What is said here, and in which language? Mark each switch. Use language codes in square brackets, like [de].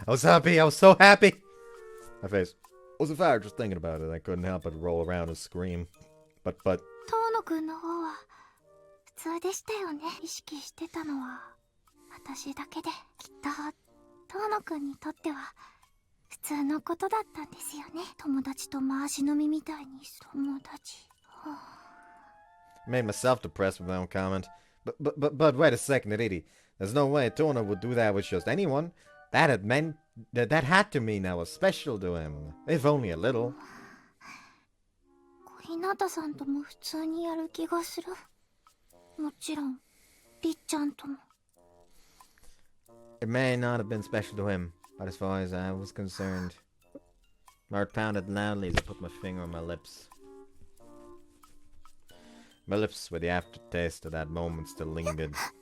[en] I was happy, I was so happy! My face was a fire just thinking about it. I couldn't help but roll around and scream. But... [ja] 遠野くんの方は普通でしたよね。意識してたのは私だけで、きっと遠野くんにとっては普通のことだったんですよね。友達と回し飲みみたいに。友達。 [en] Made myself depressed with my own comment. But wait a second, Riri. There's no way Tona would do that with just anyone. That had to mean I was special to him. If only a little. [ja] 小日向さんとも普通にやる気がする。もちろん、りっちゃんとも。 [en] It may not have been special to him, but as far as I was concerned. My heart pounded loudly as I put my finger on my lips. My lips where the aftertaste of that moment still lingered.